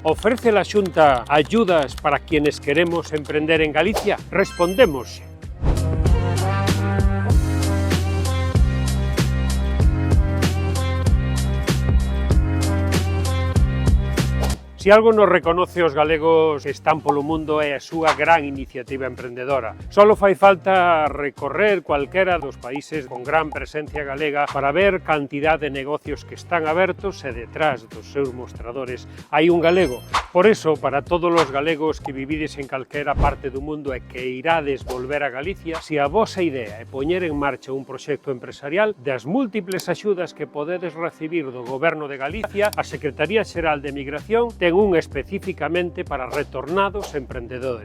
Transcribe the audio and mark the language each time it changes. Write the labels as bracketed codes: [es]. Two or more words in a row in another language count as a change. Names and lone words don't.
[es] ¿Ofrece la Xunta ayudas para quienes queremos emprender en Galicia? [gl] Respondemos. Se algo nos reconoce os galegos que están polo mundo é a súa gran iniciativa emprendedora. Solo fai falta recorrer cualquera dos países con gran presencia galega para ver cantidad de negocios que están abertos e detrás dos seus mostradores hai un galego. Por eso, para todos os galegos que vivides en calquera parte do mundo e que irades volver a Galicia, se a vosa idea é poñer en marcha un proxecto empresarial, das múltiples axudas que podedes recibir do Goberno de Galicia, a Secretaría Xeral de Migración ten un especificamente para retornados emprendedores.